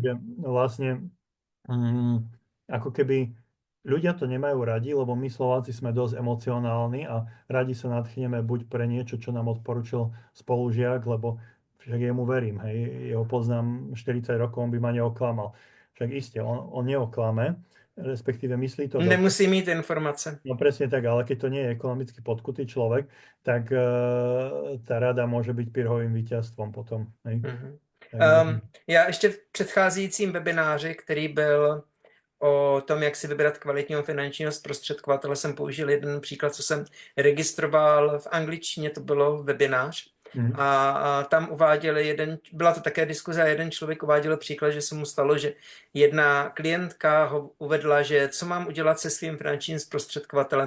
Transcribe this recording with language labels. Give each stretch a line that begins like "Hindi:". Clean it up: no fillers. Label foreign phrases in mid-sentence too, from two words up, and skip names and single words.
Slovak: takže vlastne ako keby ľudia to nemajú radi, lebo my Slováci sme dosť emocionálni a radi sa nadchneme buď pre niečo, čo nám odporučil spolužiak, lebo však jemu verím, hej, jeho poznám 40 rokov, on by ma neoklamal. Však iste, on neoklame, respektíve myslí to dobre.
Czech: Nemusí mít informace.
Slovak: No presne tak, ale keď to nie je ekonomicky podkutý človek, tak tá rada môže byť pirhovým víťazstvom potom. Hej. Mhm. Takže,
Czech: Já ještě v předcházejícím webináři, který byl o tom, jak si vybrat kvalitního finančního zprostředkovatele, jsem použil jeden příklad, co jsem registroval v angličtině, to bylo webinář. A tam byla to také diskuze a jeden člověk uváděl příklad, že se mu stalo, že jedna klientka ho uvedla, že co mám udělat se svým finančním zprostředkovatelem.